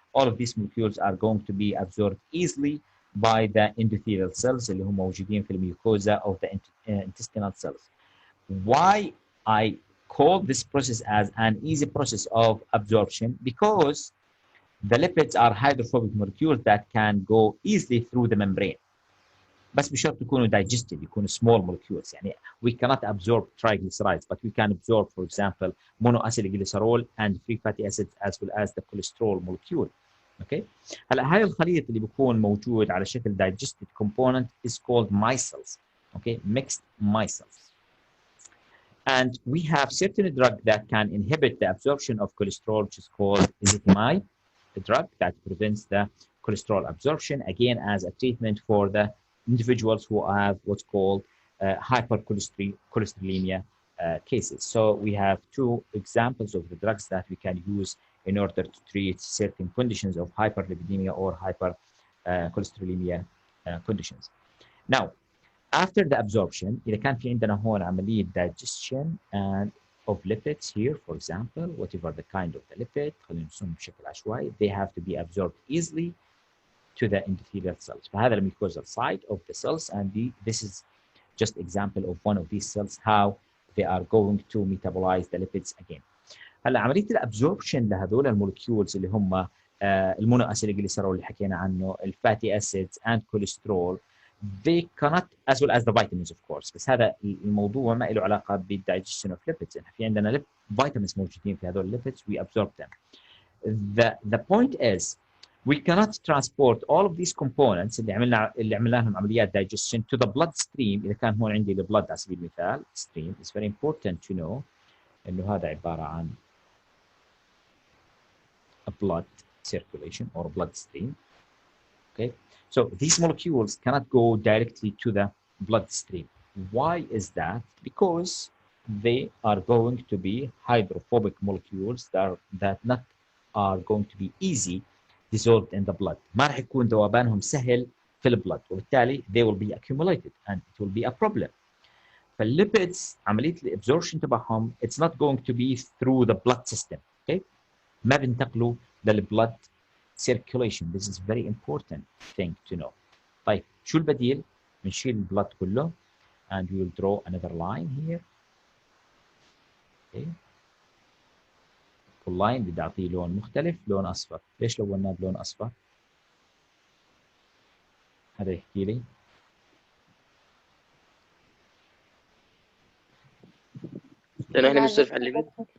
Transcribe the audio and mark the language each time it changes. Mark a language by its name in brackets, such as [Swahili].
[English] All of these molecules are going to be absorbed easily by the endothelial cells [Arabic] اللي هم موجودين في الميوكوزا [English] of the intestinal cells. Why I call this process as an easy process of absorption? Because the lipids are hydrophobic molecules that can go easily through the membrane. [Arabic] بس بشرط يكونوا digested، يكونوا [English] small molecules. يعني we cannot absorb triglycerides, but we can absorb, for example, monoacylglycerol and free fatty acids as well as the cholesterol molecule. Okay. [Arabic] هلا هاي الخليط اللي بيكون موجود على شكل [English] digested component is called micelles. Okay, mixed micelles. And we have certain drug that can inhibit the absorption of cholesterol, which is called ezetimibe, a drug that prevents the cholesterol absorption, again as a treatment for the individuals who have what's called hypercholesterolemia cases. So we have two examples of the drugs that we can use in order to treat certain conditions of hyperlipidemia or hypercholesterolemia conditions. Now, after the absorption, [Arabic] إذا كان في عندنا هون عملية [English] digestion and of lipids here, for example, whatever the kind of the lipid, [Arabic] خلينا نرسمهم بشكل عشوائي, [English] they have to be absorbed easily to the endothelial cells. [Arabic] فهذا الميكوزال [English] side of the cells, and this is just example of one of these cells, how they are going to metabolize the lipids again. [Arabic] هلا عملية الابزوربشن لهذول المولكيولز اللي هم المونو اسيلجليسرول اللي حكينا عنه، الفاتي [English] acids and cholesterol, they cannot, as well as the vitamins of course. [Arabic] بس هذا الموضوع ما له علاقة بالdigestion of lipids. في عندنا [English] vitamins [Arabic] موجودين في هذول [English] lipids, we absorb them. The point is we cannot transport all of these components [Arabic] اللي عملنا لهم عمليات [English] digestion to the blood stream. [Arabic] إذا كان هون عندي البلد على سبيل المثال [English] stream, it's very important to know [Arabic] إنه هذا عبارة عن [English] a blood circulation or blood stream. Okay, so these molecules cannot go directly to the bloodstream. Why is that? Because they are going to be hydrophobic molecules that not are going to be easy dissolved in the blood. [Arabic] ما راح يكون ذوبانهم سهل في البلد، وبالتالي [English] they will be accumulated and it will be a problem. [Arabic] فالlipids عملية الابزوربشن تبعهم [English] it's not going to be through the blood system. [Arabic] Okay, ما بينتقلوا للبلد circulation. [English] This is very important thing to know. [Arabic] طيب شو البديل؟ بنشيل البلد كله [English] and we will draw another line here. Okay. [Arabic] كل لاين بدي اعطيه لون مختلف، لون اصفر. ليش لوناه بلون اصفر؟ هذا يحكي لي. لأنه احنا بنصرف على الليبيد.